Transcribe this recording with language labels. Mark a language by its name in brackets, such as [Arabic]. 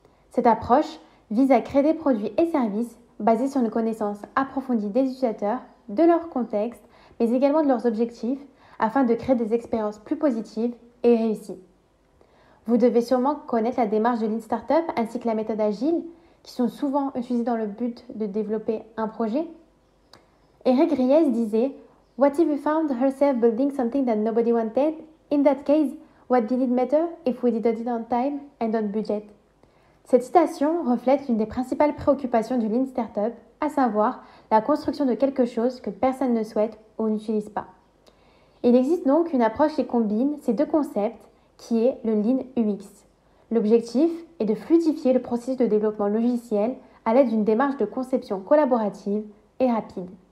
[French] Cette approche vise à créer des produits et services basés sur une connaissance approfondie des utilisateurs, de leur contexte, mais également de leurs objectifs, afin de créer des expériences plus positives et réussies. Vous devez sûrement connaître la démarche de Lean Startup ainsi que la méthode agile, qui sont souvent utilisées dans le but de développer un projet. [English] Eric Ries disait « What if we found ourselves building something that nobody wanted? In that case, what did it matter if we did it on time and on budget ?» [French] Cette citation reflète l'une des principales préoccupations du Lean Startup, à savoir la construction de quelque chose que personne ne souhaite ou n'utilise pas. Il existe donc une approche qui combine ces deux concepts, qui est le Lean UX. L'objectif est de fluidifier le processus de développement logiciel à l'aide d'une démarche de conception collaborative et rapide.